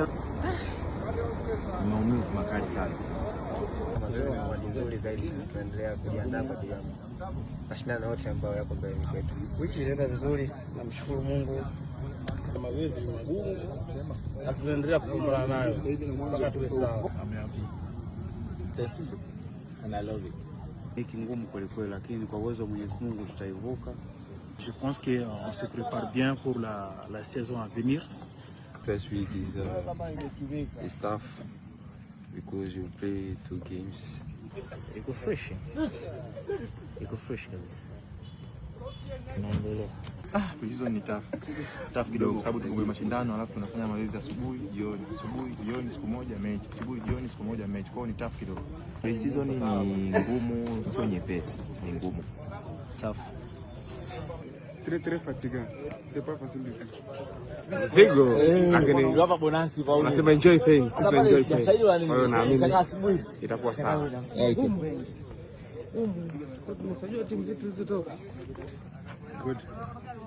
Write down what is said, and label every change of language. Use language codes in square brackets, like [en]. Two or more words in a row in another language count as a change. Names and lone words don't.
[sw] Maumivu makali sana. Nzuri zaidi, tunaendelea kujiandaa kwa ajili ya mashindano yote ambayo yako mbele yetu. Wiki inaenda vizuri, namshukuru Mungu. Mazoezi magumu na tunaendelea kupambana nayo mpaka tuwe sawa. [en] And I love it. [sw] Wiki ngumu kweli, lakini kwa uwezo wa Mwenyezi Mungu tutaivuka. [fr] Je pense que on se prépare bien pour la saison à venir. [en] First week is it's tough because you play 2 games. [sw] Iko fresh kabisa. Tunaendelea. Pre-season ni tough kidogo kwa sababu tuko mashindano, alafu tunafanya mazoezi asubuhi, jioni siku moja mechi, asubuhi, jioni siku moja mechi. Kwa hiyo ni tough kidogo. Pre-season ni ngumu, sio nyepesi, ni ngumu. [en] Tough. [fr] Très fatigant. C'est pas facile du tout. [sw] Zigo. Lakini hapa bonasi kwa unasema [en] enjoy pain, enjoy pain. [sw] Kwa hiyo naamini itakuwa sawa. Tunasajua timu zetu zitoka. [en] Good.